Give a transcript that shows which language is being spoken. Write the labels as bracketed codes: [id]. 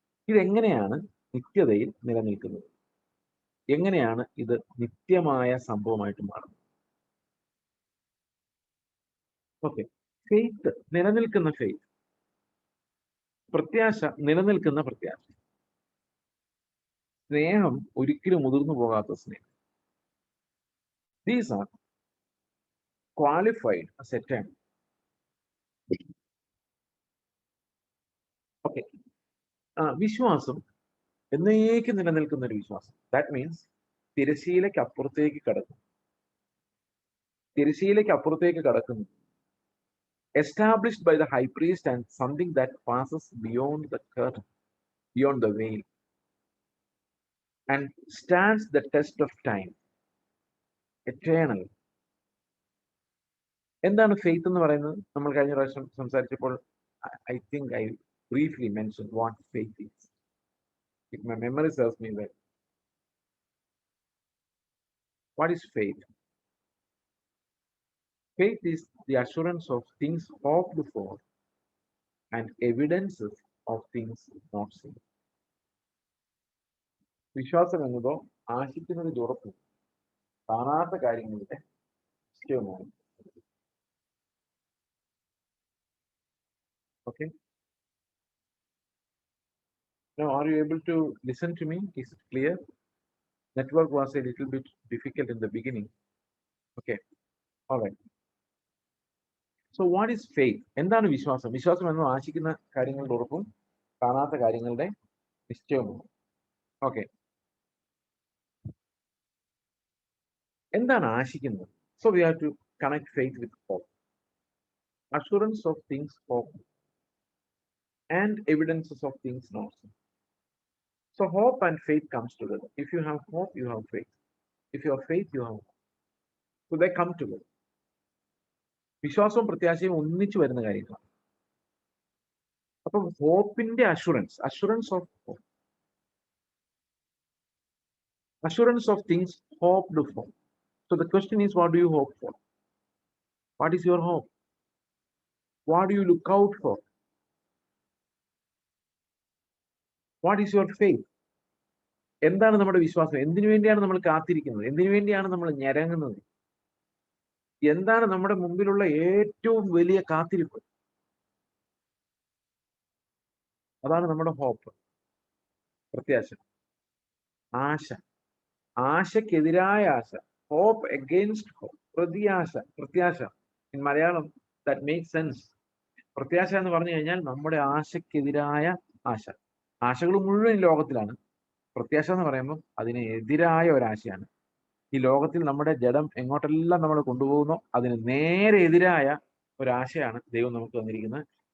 [ml] ഇതെങ്ങനെയാണ് നിത്യതയിൽ നിലനിൽക്കുന്നത്? എങ്ങനെയാണ് ഇത് നിത്യമായ സംഭവമായിട്ട് മാറുന്നത്? ഓക്കെ, ഫെയ്ത്ത്, നിലനിൽക്കുന്ന ഫെയ്ത്ത്. പ്രത്യാശ, നിലനിൽക്കുന്ന പ്രത്യാശ. സ്നേഹം, ഒരിക്കലും മുതിർന്നു പോകാത്ത സ്നേഹം. [en] These are qualified as a term. [ml] Okay, വിശ്വാസം എന്നേക്കും നിലനിൽക്കുന്ന ഒരു വിശ്വാസം. [en] that means [ml] തിരശീലയ്ക്ക് അപ്പുറത്തേക്ക് കടക്കുന്നു. തിരശീലയ്ക്ക് അപ്പുറത്തേക്ക് കടക്കുന്നു. [en] Established by the high priest and something that passes beyond the curtain, beyond the veil, and stands the test of time. Eternal. [ml] എന്താണ് ഫെയ്ത്ത് എന്ന് പറയുന്നത്? നമ്മൾ കഴിഞ്ഞ പ്രാവശ്യം സംസാരിച്ചപ്പോൾ [en] I think I briefly mentioned what faith is. If my memory serves me well. What is faith? Faith is the assurance of things hoped for and evidences of things not seen. [ml] വിശ്വാസം എന്നതോ ആശിക്കുന്നതിന്റെ ഉറപ്പും കാണാത്ത കാര്യങ്ങളുടെ നിശ്ചയവുമാണ്. [en] Okay. Now, are you able to listen to me? Is it clear? Network was a little bit difficult in the beginning. Okay. All right. So what is faith? [ml] എന്താണ് വിശ്വാസം? വിശ്വാസം എന്നത് ആശിക്കുന്ന കാര്യങ്ങളുടെ ഉറപ്പും കാണാത്ത കാര്യങ്ങളുടെ നിശ്ചയവും. ഓക്കെ, എന്താണ് ആശിക്കുന്നത്? [en] So we have to connect faith with hope. Assurance of things hoped and evidences of things not seen. So hope and faith comes together. If you have hope, you have faith. If you have faith, you have hope. So they come together. [ml] വിശ്വാസവും പ്രത്യാശയും ഒന്നിച്ചു വരുന്ന കാര്യങ്ങളാണ്. അപ്പം ഹോപ്പിന്റെ [en] Assurance of hope, assurance of things hoped for. So the question is, what do you hope for? What is your hope? What do you look out for? What is your faith? [ml] എന്താണ് നമ്മുടെ വിശ്വാസം? എന്തിനു വേണ്ടിയാണ് നമ്മൾ കാത്തിരിക്കുന്നത്? എന്തിനു വേണ്ടിയാണ് നമ്മൾ ഞരങ്ങുന്നത്? എന്താണ് നമ്മുടെ മുമ്പിലുള്ള ഏറ്റവും വലിയ കാത്തിരിപ്പ്? അതാണ് നമ്മുടെ ഹോപ്പ്, പ്രത്യാശ, ആശ. ആശക്കെതിരായ ആശ, [en] hope against hope. പ്രത്യാശ. In Malayalam that makes sense. [ml] പ്രത്യാശ എന്ന് പറഞ്ഞു കഴിഞ്ഞാൽ നമ്മുടെ ആശക്കെതിരായ ആശ. ആശകൾ മുഴുവൻ ലോകത്തിലാണ്. പ്രത്യാശ എന്ന് പറയുമ്പോൾ അതിന് എതിരായ ഒരാശയാണ്. ഈ ലോകത്തിൽ നമ്മുടെ ജഡം എങ്ങോട്ടെല്ലാം നമ്മൾ കൊണ്ടുപോകുന്നോ അതിന് നേരെ എതിരായ ഒരാശയാണ് ദൈവം നമുക്ക് തന്നിരിക്കുന്നത്.